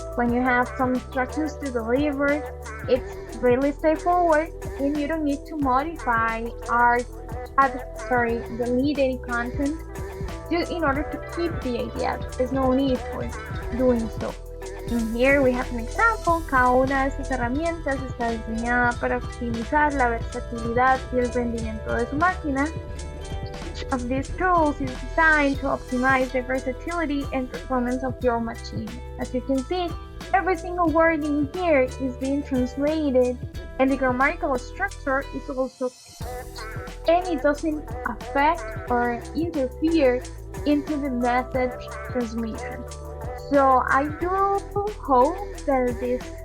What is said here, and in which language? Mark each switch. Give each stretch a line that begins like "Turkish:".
English: When you have some instructions to deliver, it's really straightforward, and you don't need to modify or delete any content in order to keep the idea. There's no need for doing so. And here we have an example.
Spanish: Cada una de estas herramientas está diseñada para optimizar la versatilidad y el rendimiento de su máquina.
English: Each of these tools is designed to optimize the versatility and performance of your machine. As you can see, every single word in here is being translated, and the grammatical structure is also kept, and it doesn't affect or interfere into the message transmission. So I do hope that this